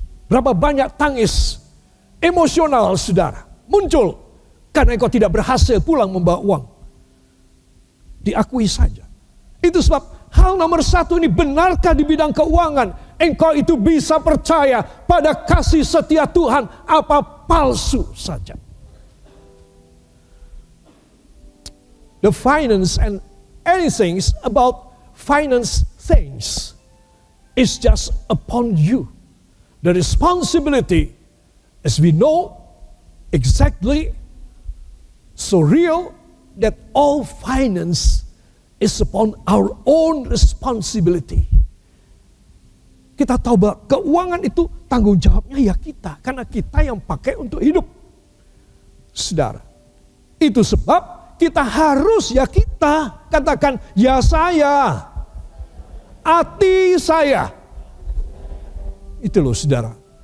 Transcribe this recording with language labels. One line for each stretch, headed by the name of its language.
Indonesian: Berapa banyak tangis emosional saudara muncul karena engkau tidak berhasil pulang membawa uang. Diakui saja. Itu sebab hal nomor 1 ini, benarkah di bidang keuangan engkau itu bisa percaya pada kasih setia Tuhan apa palsu saja.
English: The finance and anything about finance things is just upon you. The responsibility, as we know exactly, so real that all finance is upon our own responsibility.
Indonesian: Kita tahu bahwa keuangan itu tanggung jawabnya ya kita. Karena kita yang pakai untuk hidup. Saudara. Itu sebab kita harus ya kita. Katakan ya saya. Hati saya. Itu loh saudara.